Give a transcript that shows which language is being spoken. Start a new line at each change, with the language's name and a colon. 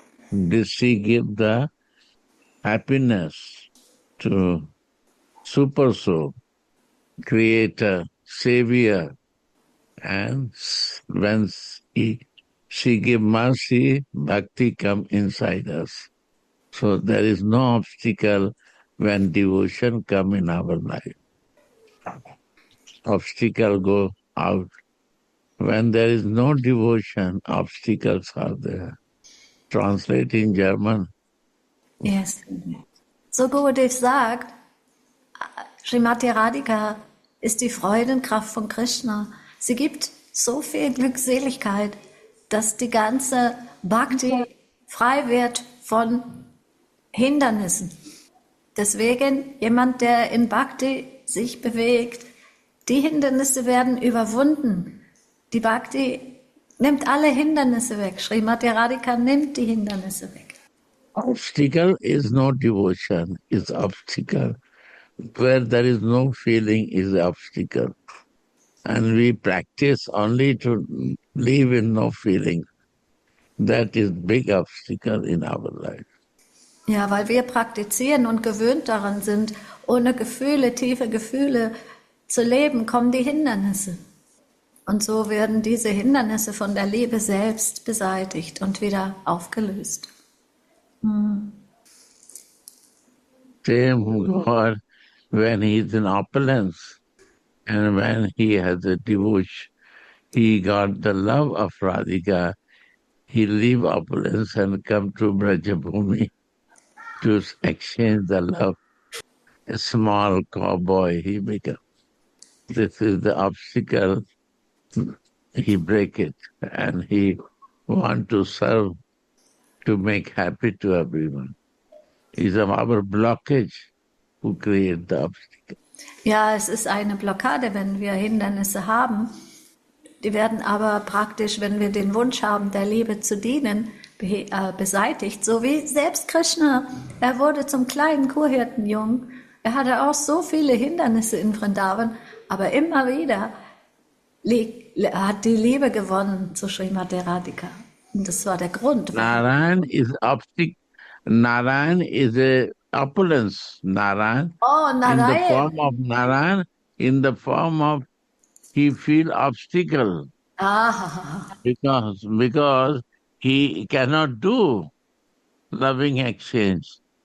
English: This she give the happiness to super soul, creator, savior, and when she give mercy, bhakti come inside us. So there is no obstacle when devotion come in our life. Obstacle go out. When there is no devotion, obstacles are there. Translate in German. Yes.
German: So Gurudev sagt, Srimati Radhika ist die Freudenkraft von Krishna. Sie gibt so viel Glückseligkeit, dass die ganze Bhakti frei wird von Hindernissen. Deswegen, jemand, der in Bhakti sich bewegt, die Hindernisse werden überwunden. Die Bhakti nimmt alle Hindernisse weg. Srimati Radhika nimmt die Hindernisse weg.
English: Obstacle is not devotion, it's obstacle. Where there is no feeling is obstacle. And we practice only to live in no feeling. That is big obstacle in our life.
German: Ja, weil wir praktizieren und gewöhnt daran sind, ohne Gefühle, tiefe Gefühle zu leben, kommen die Hindernisse. Und so werden diese Hindernisse von der Liebe selbst beseitigt und wieder aufgelöst.
English: Same God, when he is in opulence and when he has a devotion, he got the love of Radhika, he leave opulence and come to Brajabhumi to exchange the love. A small cowboy he becomes. This is the obstacle. He break it and he want to serve to make happy to everyone. It's our blockage who create the obstacle.
German: Ja, es ist eine Blockade, wenn wir Hindernisse haben. Die werden aber praktisch, wenn wir den Wunsch haben, der Liebe zu dienen, beseitigt. So wie selbst Krishna, er wurde zum kleinen Kurhirtenjungen. Er hatte auch so viele Hindernisse in Vrindavan, aber immer wieder hat die Liebe gewonnen zu Srimati Radhika. Und das war der Grund.
English: Narayan is Narayan is a opulence. Narayan Oh, in the Narayan. form of Narayan, in the form of he feel obstacle Ah, because he cannot do loving exchange.